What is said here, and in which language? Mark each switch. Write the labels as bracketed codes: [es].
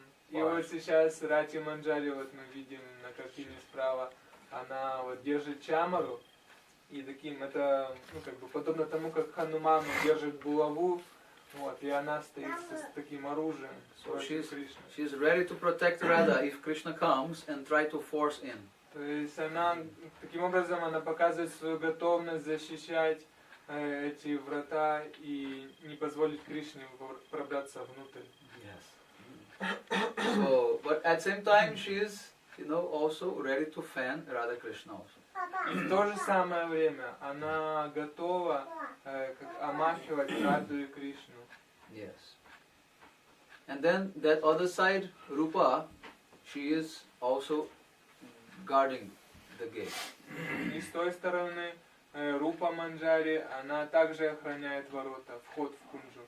[ru] И вот сейчас Рати Манджари, вот мы видим на картине справа, она вот держит чамару, и таким это, ну как бы подобно тому, как Хануман держит булаву, вот, и она стоит с таким оружием. [en] So she's ready to protect Radha if Krishna comes and try to force in. [ru] То есть она, таким образом, она показывает свою готовность защищать эти врата и не позволить Кришне пробраться внутрь. [en] Yes. So, but at the same time, she is, also ready to fan Radha Krishna also. [ru] И в то же самое время она готова омахивать Раду и Кришну. [en] Yes. And then that other side, Rupa, she is also guarding the gate. [ru] И с той стороны Рупа Манджари, она также охраняет ворота, вход в кунджу.